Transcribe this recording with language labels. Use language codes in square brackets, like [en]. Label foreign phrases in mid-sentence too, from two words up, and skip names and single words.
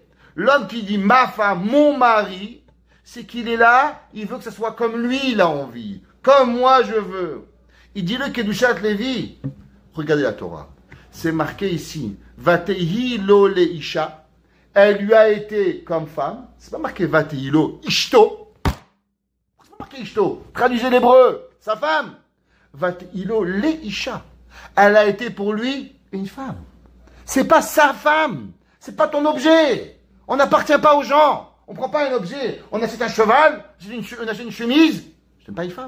[fr] L'homme qui dit ma femme, mon mari, c'est qu'il est là, il veut que ce soit comme lui, il a envie. Comme moi, je veux. Il dit le Kedushat Lévi. Regardez la Torah. C'est marqué ici. [he] ותהי לו לאשה. [fr] Elle lui a été comme femme. C'est pas marqué [he] ותהי לו אשתו. [fr] C'est pas marqué ishto. Traduisez l'hébreu. Sa femme. [he] ותהי לו לאשה. [fr] Elle a été pour lui une femme. C'est pas sa femme. C'est pas ton objet. On n'appartient pas aux gens. On prend pas un objet. On achète un cheval. On achète une chemise. Ce n'est pas une femme.